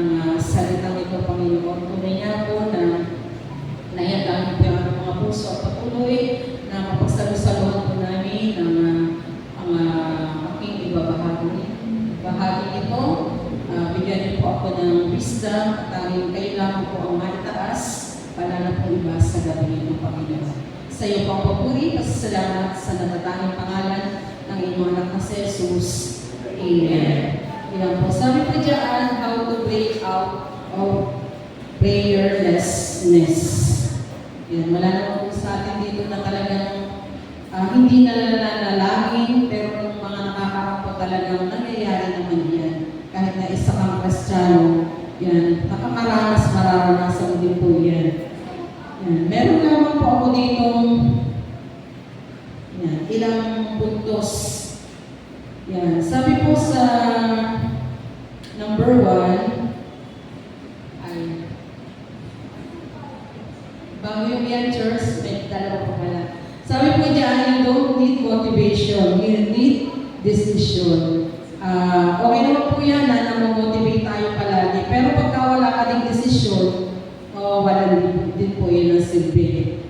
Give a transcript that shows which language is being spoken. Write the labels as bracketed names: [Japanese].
[Filipino] ng salitang ito, Panginoon. Tunay niya po na naihandaan po yung aming mga puso at patuloy na mapagsalusaluhan po namin ang aking bahagi ito. Bigyan niyo po ako ng wisdom at tanging kayo lamang po ang maitaas, wala na pong iba sa gabi nito, Panginoon. Sa iyo po ang papuri, pasasalamat sa natatanging pangalan ng inyong anak na si Jesus. Amen. Yan po. Sabi po dyan, [English] how to break out of prayerlessness. [Filipino] Yan, wala naman po sa atin dito na talagang hindi nalalangin, pero yung mga nakakarap po talagang nangyayari naman yan. Kahit na isa kang Kristiyano, yan, nakakaranas, mararanasan din po yan. Yan. Meron lamang po ako ditong yan, ilang puntos. Yan. Sabi po sa number 1, ay bago yung yan, church, may dalawa po pala. Sabi po dyan, [English] you don't need motivation, you need decision. [Filipino] Okay naman po yan na motivate tayo palagi. Pero pagka wala ka ding desisyon, wala din po yun ang silbi.